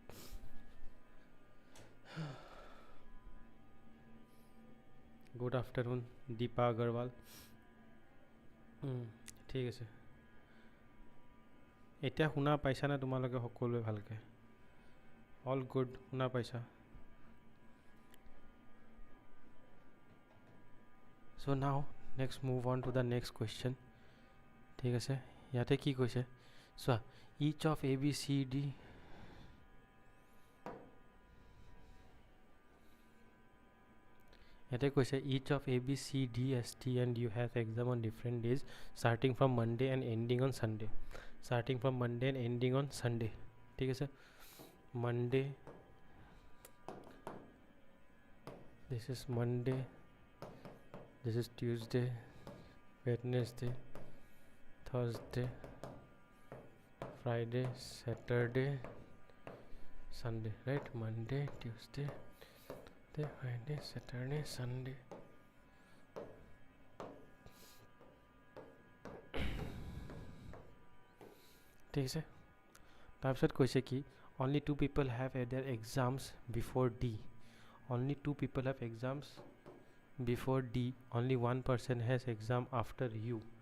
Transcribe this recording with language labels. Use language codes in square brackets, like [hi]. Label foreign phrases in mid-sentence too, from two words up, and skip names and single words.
[en] good afternoon [as] দীপা আগৰৱাল ঠিক আছে এতিয়া শুনা পাইছানে তোমালোকে সকলোৱে ভালকৈ [en] all good [as] শুনা পাইছা [en] so now next move on to the next question [as] ঠিক আছে ইয়াতে কি কৈছে [en] so each of A B C D [as] ইয়াতে কৈছে [en] each of A B C D S T and you have exam on different days starting from Monday and ending on Sunday [as] ঠিক আছে [en] Monday this is Monday this is Tuesday Wednesday Thursday Friday Saturday Sunday right Monday Tuesday Friday Saturday Sunday [as] ঠিক আছে তাৰপিছত কৈছে কি [en] only two people have their exams before D only two people have exams before D only one person has exam after you